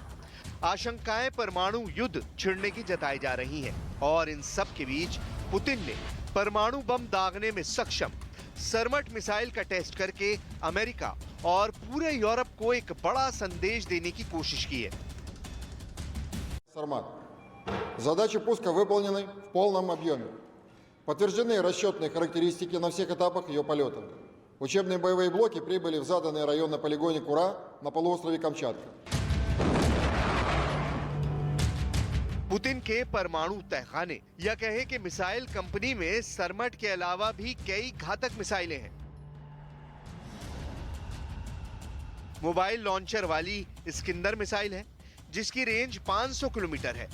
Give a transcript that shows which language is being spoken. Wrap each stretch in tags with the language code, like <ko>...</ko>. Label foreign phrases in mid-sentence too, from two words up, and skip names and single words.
<hi>आशंकाएं परमाणु युद्ध छिड़ने की जताई जा रही हैं, और इन सब के बीच पुतिन ने परमाणु बम दागने में सक्षम सरमट मिसाइल का टेस्ट करके अमेरिका और पूरे यूरोप को एक बड़ा संदेश देने की कोशिश की है।</hi> <ru>Сармат. Задачи пуска выполнены в полном объеме. Подтверждены расчетные характеристики на всех этапах ее полета. Учебные боевые блоки прибыли в заданный район на полигоне Кура на полуострове Камчатка.</ru> <hi>पुतिन के परमाणु तहखाने या कहे कि मिसाइल कंपनी में सरमट के अलावा भी कई घातक मिसाइलें हैं।</hi> <en>mobile launcher</en> <hi>वाली स्किंदर मिसाइल है जिसकी रेंज 500 किलोमीटर है।</hi>